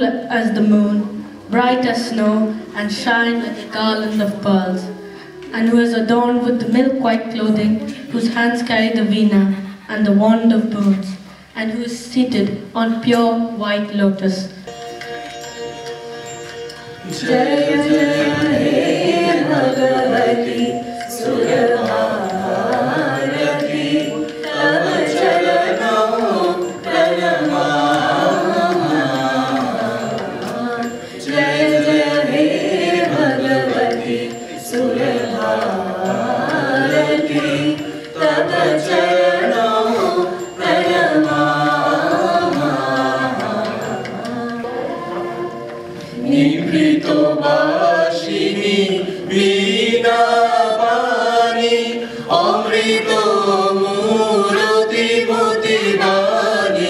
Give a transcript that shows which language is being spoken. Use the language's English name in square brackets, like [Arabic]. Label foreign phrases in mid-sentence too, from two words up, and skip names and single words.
[English] as the moon, bright as snow, and shine like a garland of pearls, and who is adorned with the milk-white clothing, whose hands carry the veena and the wand of boons, and who is seated on pure white lotus. [Sanskrit] जय जय हे भगवति सुरभारति तव चरणो प्रणमः. जय जय हे भगवति सुरभारति तव चरणो নিভৃত বাসিনী বীণা পানি অমৃত মূরতি মতি বাণী।